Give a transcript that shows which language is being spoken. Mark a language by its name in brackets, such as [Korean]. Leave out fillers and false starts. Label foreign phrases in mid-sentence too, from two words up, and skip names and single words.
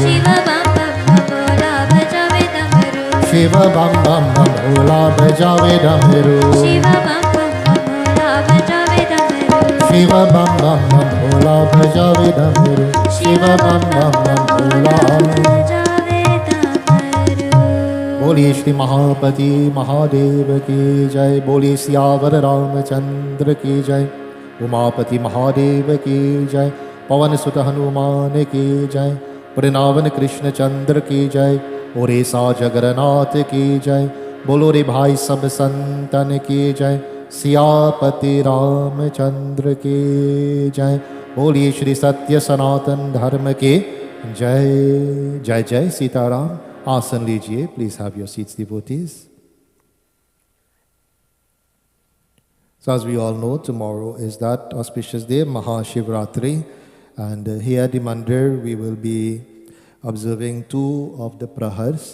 [Hindi] शिव बम बम बम भोला बजावे डमरू. शिव बम बम बम भोला बजावे डमरू. शिव बम बम बम भोला बजावे डमरू. बोलिए श्री महापति महादेव की जय। बोलिए सियावर रामचंद्र की जय। उमापति महादेव की जय। पवन सुत हनुमान की जय। वृंदावन कृष्ण चंद्र की जय। और ऐसा जगन्नाथ की जय। बोलो रे भाई सब संतन की जय। सियापति रामचंद्र की जय। बोलिए श्री सत्य सनातन धर्म के जय। जय जय सीताराम। आसन लीजिए। [English] please have your seats [Hindi] devotees. [English] So as we all know, tomorrow is that auspicious day, Mahashivratri, and here at the Mandir we will be observing 2 of the prahars.